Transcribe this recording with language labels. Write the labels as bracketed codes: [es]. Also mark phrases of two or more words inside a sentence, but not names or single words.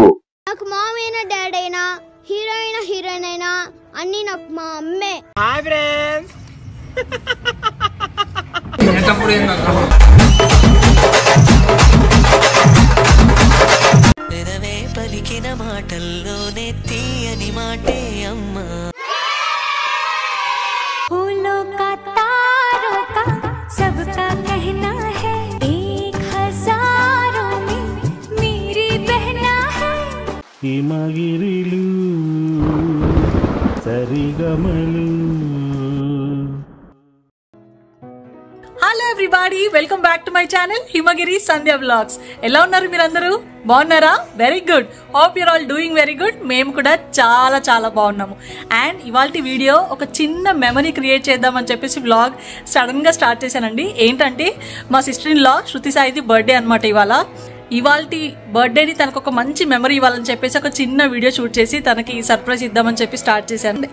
[te] నాకు మామ్ అయినా డాడ్ అయినా హీరోయిన్ అయినా అన్ని నాకు మా అమ్మే. [en] hi friends. [te] నిరవే పలికిన మాటల్లోనే తీయని మాటే అమ్మా. [hi] फूलों का तारों का सबका कहना है, एक हजारों में मेरी बहना है. [te] హిమగిరిలు సరిగమలు. [en] hello everybody, welcome back to my channel హిమగిరి సంధ్య వ్లాగ్స్. [te] ఎలా ఉన్నారు మీరందరూ? బాగున్నారా? [en] very good. hope your all doing very good. [te] మేము కూడా చాలా చాలా బాగున్నాము. అండ్ ఇవాళ వీడియో ఒక చిన్న [en] memory create [te] చేద్దామని చెప్పేసి వ్లాగ్ సడన్గా స్టార్ట్ చేశానండి. ఏంటంటే మా [en] sister in law [te] శృతి సాయిది బర్త్డే అనమాట. ఇవాల్టి బర్త్డేని తనకు ఒక మంచి మెమరీ ఇవ్వాలని చెప్పేసి ఒక చిన్న [en] video shoot [te] చేసి తనకి సర్ప్రైజ్ ఇద్దామని చెప్పి స్టార్ట్ చేశాను.